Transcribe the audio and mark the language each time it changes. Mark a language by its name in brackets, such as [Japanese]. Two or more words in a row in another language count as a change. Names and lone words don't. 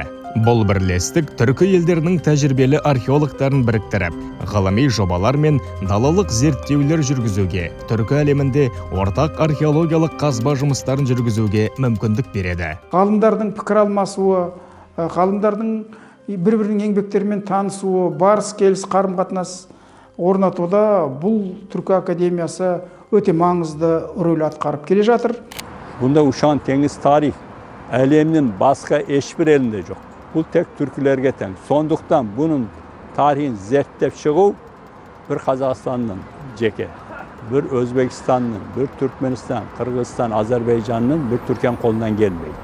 [Kazakh] Бұл бірлестік түркі елдерінің тәжірибелі археологтарын біріктіріп, ғылыми жобалар мен далалық зерттеулер жүргізуге, түркі әлемінде ортақ археологиялық қазба жұмыстарын жүргізуге мүмкіндік береді. Ғалымдардың пікір алмасуы, ғалымдардың бір-бірінің еңбектерімен танысуы, барыс келіс қарым-қатынас орнатуда бұл түркі академиясы өте маңызды рөл атқарып келе жатыр. Bunda uşan temiz tarih әлемнің басқа ешбір елінде жоқ. Бұл тек түркілерге тән. Сондықтан бұның тарихын зерттеп шығу бір Қазақстанның жеке, бір Өзбекстанның, бір Түркменстан, Қырғызстан, Азербайжанның, бір Түркияның қолынан келмейді.